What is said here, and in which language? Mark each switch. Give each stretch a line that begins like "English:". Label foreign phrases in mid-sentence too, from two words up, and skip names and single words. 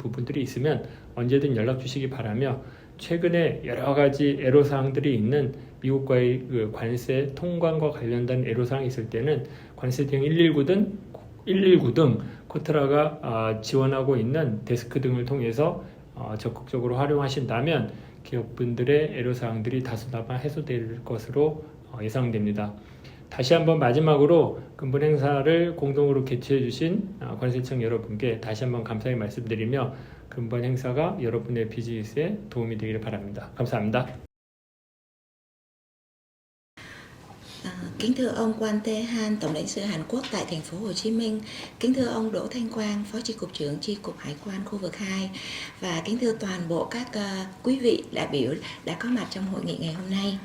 Korean: 부분들이 있으면 언제든 연락 주시기 바라며, 최근에 여러 가지 애로사항들이 있는 미국과의 관세 통관과 관련된 애로사항이 있을 때는 관세 대응 119 등 코트라가 지원하고 있는 데스크 등을 통해서 적극적으로 활용하신다면 기업분들의 애로사항들이 다소나마 해소될 것으로 예상됩니다. 다시 한번 마지막으로 근본 행사를 공동으로 개최해 주신 관세청 여러분께 다시 한번 감사의 말씀드리며, 근본 행사가 여러분의 비즈니스에 도움이 되기를 바랍니다. 감사합니다.
Vietnamese: Kính thưa ông Quan Tae Han, Tổng lãnh sự Hàn Quốc tại thành phố Hồ Chí Minh, kính thưa ông Đỗ Thanh Quang, Phó Chi cục trưởng Chi cục Hải quan khu vực 2, và kính thưa toàn bộ các quý vị đại biểu đã có mặt trong hội nghị ngày hôm nay.